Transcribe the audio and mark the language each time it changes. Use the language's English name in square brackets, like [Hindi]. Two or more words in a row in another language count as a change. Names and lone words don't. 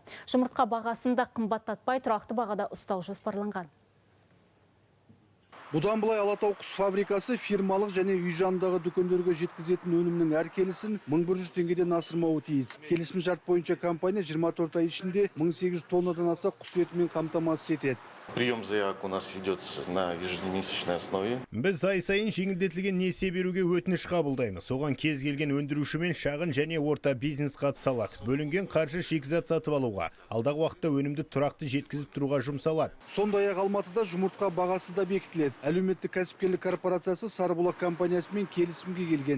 [Kazakh] Жұмыртқа бағасында қымбаттатпай тұрақты бағада ұстау жоспарланған. Бұдан былай Алатау құс фабрикасы фирмалық және үй жанындағы дүкендерге жеткізетін өнімнің әр келісін 1100 теңгеден асырмауы тиіс. Келісім шарт бойынша компания 24 ай ішінде 1800 тоннадан аса құс етімен қамтамасыз етеді. [Russian] Прием заявок у нас идет на ежемесячной основе. [Kazakh] Біз ай сайын жеңілдетілген несие беруге өтініш қабылдаймыз. Соған кез келген өндірушімен шағын және орта бизнес қатыса алады. Бөлінген қаржы шикізат сатып алуға, алдағы уақытта өнімді тұрақты жеткізіп тұруға жұмсалады. Сондай-ақ Алматыда жұмыртқа бағасы да бекітіледі. Әлеуметтік кәсіпкерлік корпорациясы Сарыбұлақ компаниясымен келісімге келген.